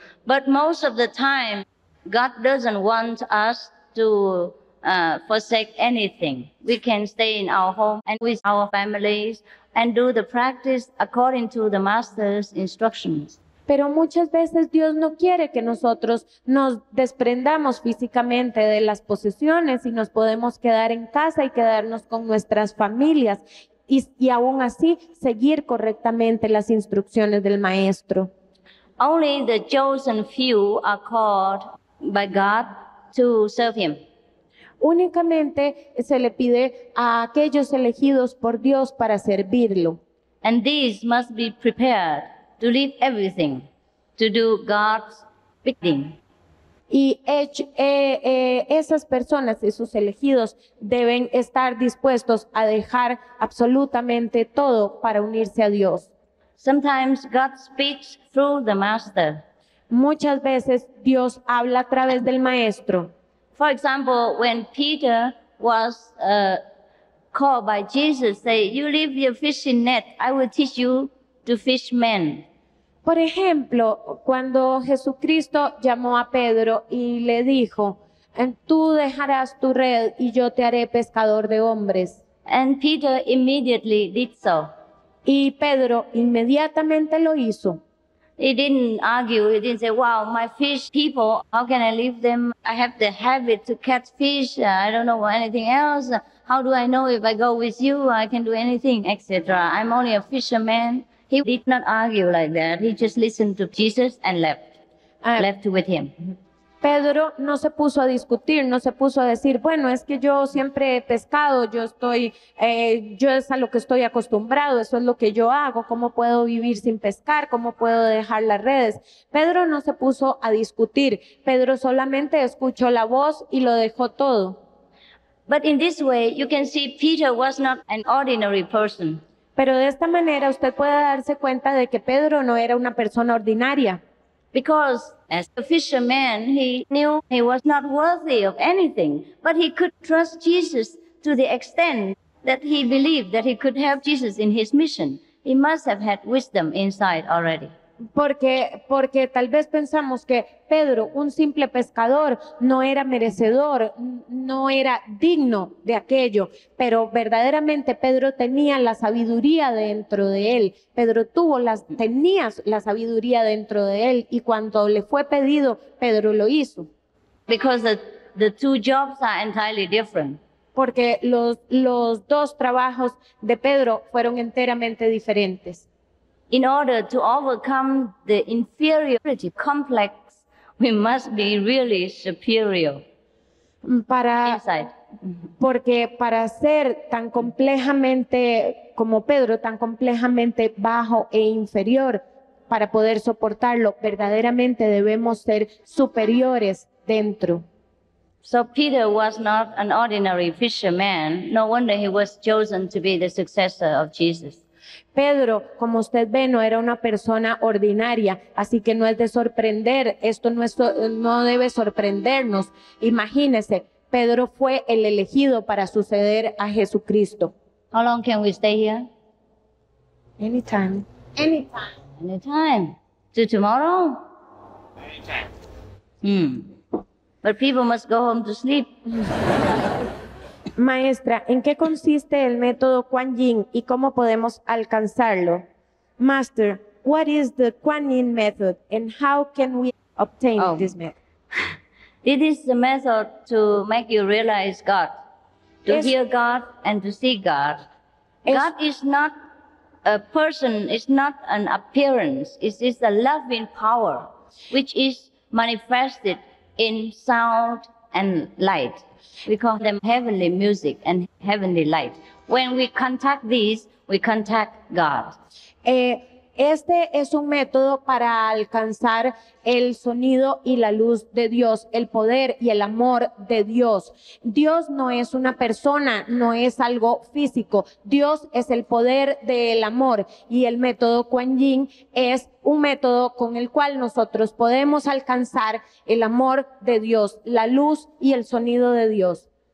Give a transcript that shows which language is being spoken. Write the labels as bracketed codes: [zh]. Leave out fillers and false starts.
[en] But most of the time, God doesn't want us to forsake anything. We can stay in our home and with our families and do the practice according to the Master's instructions. [es] Pero muchas veces Dios no quiere que nosotros nos desprendamos físicamente de las posesiones y nos podemos quedar en casa y quedarnos con nuestras familias y aún así seguir correctamente las instrucciones del Maestro. [en] Only the chosen few are called by God to serve Him. [es] Únicamente se le pide a aquellos elegidos por Dios para servirlo. [en] And these must be prepared to leave everything, to do God's bidding. [es] Y esas personas, esos elegidos, deben estar dispuestos a dejar absolutamente todo para unirse a Dios. [en] Sometimes God speaks through the Master. [es] Muchas veces Dios habla a través del Maestro. [en] For example, when Peter was called by Jesus, say, "You leave your fishing net, I will teach you to fish men." [es] Por ejemplo, cuando Jesucristo llamó a Pedro y le dijo, tú dejarás tu red y yo te haré pescador de hombres. [en] And Peter immediately did so. [es] Y Pedro inmediatamente lo hizo. [en] He didn't argue. He didn't say, "Wow, my fish people, how can I leave them? I have the habit to catch fish. I don't know anything else. How do I know if I go with you, I can do anything, etc. I'm only a fisherman." He did not argue like that. He just listened to Jesus and left with him. [es] Pedro no se puso a discutir, no se puso a decir, bueno, es que yo siempre he pescado, yo es a lo que estoy acostumbrado, eso es lo que yo hago, ¿cómo puedo vivir sin pescar? ¿Cómo puedo dejar las redes? Pedro no se puso a discutir, Pedro solamente escuchó la voz y lo dejó todo. [en] But in this way, you can see Peter was not an ordinary person. [es] Pero de esta manera usted puede darse cuenta de que Pedro no era una persona ordinaria. [en] Because as a fisherman, he knew he was not worthy of anything, but he could trust Jesus to the extent that he believed that he could help Jesus in his mission. He must have had wisdom inside already. [es] Porque tal vez pensamos que Pedro, un simple pescador, no era merecedor, no era digno de aquello, pero verdaderamente Pedro tenía la sabiduría dentro de él. Pedro tenía la sabiduría dentro de él, y cuando le fue pedido, Pedro lo hizo. [en] Because the two jobs are entirely different. [es] Porque los dos trabajos de Pedro fueron enteramente diferentes. [en] In order to overcome the inferiority complex, we must be really superior inside. [es] Porque para ser tan complejamente como Pedro, tan complejamente bajo e inferior, para poder soportarlo, verdaderamente debemos ser superiores dentro. [en] So Peter was not an ordinary fisherman. No wonder he was chosen to be the successor of Jesus. [es] Pedro, como usted ve, no era una persona ordinaria, así que no es de sorprender, esto no debe sorprendernos. Imagínese, Pedro fue el elegido para suceder a Jesucristo. [en] How long can we stay here? Anytime. Anytime. To tomorrow? Anytime. But people must go home to sleep. [es] Maestra, ¿en qué consiste el método Kuan Yin y cómo podemos alcanzarlo? [en] Master, what is the Kuan Yin method and how can we obtain this method? It is the method to make you realize God, to hear God and to see God. God is not a person, it's not an appearance, it is a loving power which is manifested in sound and light. We call them heavenly music and heavenly light. When we contact these, we contact God. [es] Este es un método para alcanzar el sonido y la luz de Dios, el poder y el amor de Dios. Dios no es una persona, no es algo físico. Dios es el poder del amor, y el método Kuan Yin es un método con el cual nosotros podemos alcanzar el amor de Dios, la luz y el sonido de Dios.